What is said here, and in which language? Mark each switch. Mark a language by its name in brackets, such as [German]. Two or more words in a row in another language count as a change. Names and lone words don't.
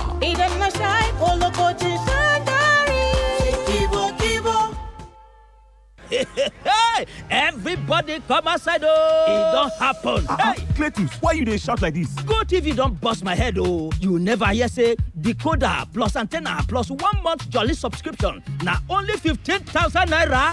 [Hausa] Idan na sha ko lokacin shan dari sai Kivo. [Nigerian Pidgin] Hey, everybody come outside, oh! It don't happen. Hey, Cletus, why you dey shout like this? Go TV don't bust my head, oh! You never hear say decoder plus antenna plus 1 month jolly subscription na only 15,000 naira.